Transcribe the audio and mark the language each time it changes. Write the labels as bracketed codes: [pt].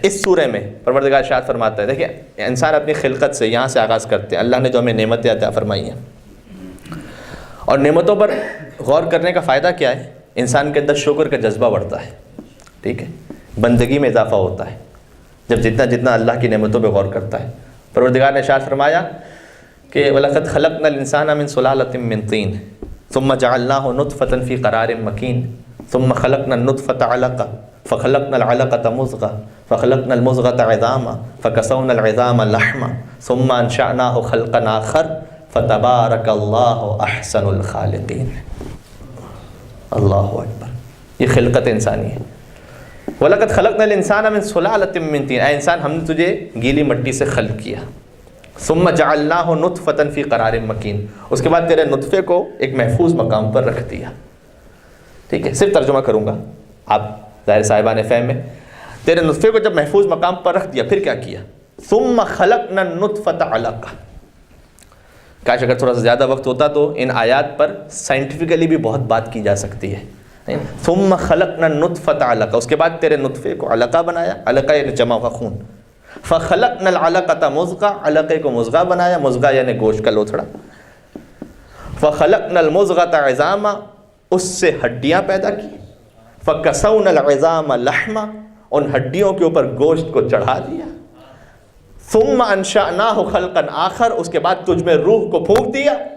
[ur] اس سورہ میں پروردگار ارشاد فرماتا ہے، دیکھیں انسان اپنی خلقت سے یہاں سے آغاز کرتے ہیں. اللہ نے جو ہمیں نعمتیں عطا فرمائی ہیں، اور نعمتوں پر غور کرنے کا فائدہ کیا ہے؟ انسان کے اندر شکر کا جذبہ بڑھتا ہے. ٹھیک ہے، بندگی میں اضافہ ہوتا ہے جب جتنا اللہ کی نعمتوں پہ غور کرتا ہے. پروردگار نے ارشاد فرمایا کہ [ar] وَلَقَدْ خَلَقْنَا الْإِنسَانَ مِنْ سُلَالَةٍ مِّن طِينٍ ثُمَّ جَعَلْنَاهُ نُطْفَةً فِي قَرَارٍ مَّكِينٍ ثم خلقنا النطفة علقة فخلقنا العلقة مضغة فخلقنا المضغة عظاما فكسونا العظام لحما ثم انشأناه خلقا آخر فتبارك الله احسن الخالقين. [ur] اللہ اکبر. یہ خلقت انسانی ہے. [ar] وَلَقَدْ خَلَقْنَا الْإِنسَانَ مِنْ سُلَالَةٍ مِّن طِينٍ، [ur] اے انسان ہم نے تجھے گیلی مٹی سے خلق کیا. [ar] ثم جعلناه نطفة في قرار مكين، [ur] اس کے بعد تیرے نطفے کو ایک محفوظ مقام پر رکھ دیا. ٹھیک ہے، صرف ترجمہ کروں گا، آپ ظاہر صاحبان فہم میں. تیرے نطفے کو جب محفوظ مقام پر رکھ دیا پھر کیا کیا؟ [ar] ثم خلقنا النطفة علقة. [ur] کاش اگر تھوڑا سا زیادہ وقت ہوتا تو ان آیات پر سائنٹیفکلی بھی بہت بات کی جا سکتی ہے. [ar] ثم خلقنا النطفة علقة، [ur] اس کے بعد تیرے نطفے کو علقہ بنایا. علقہ یعنی جمع ہوا خون. [ar] فخلقنا العلقة مضغة، [ur] علقے کو مضغہ بنایا. مضغہ یعنی گوشت کا لوتھڑا. [ar] فخلقنا المضغة عظاما، [ur] اس سے ہڈیاں پیدا کی. [ar] فَكَسَوْنَا الْعِظَامَ لَحْمًا، [ur] ان ہڈیوں کے اوپر گوشت کو چڑھا دیا. [ar] ثُمَّ أَنشَأْنَاهُ خَلْقًا آخر، [ur] اس کے بعد تجھ میں روح کو پھونک دیا.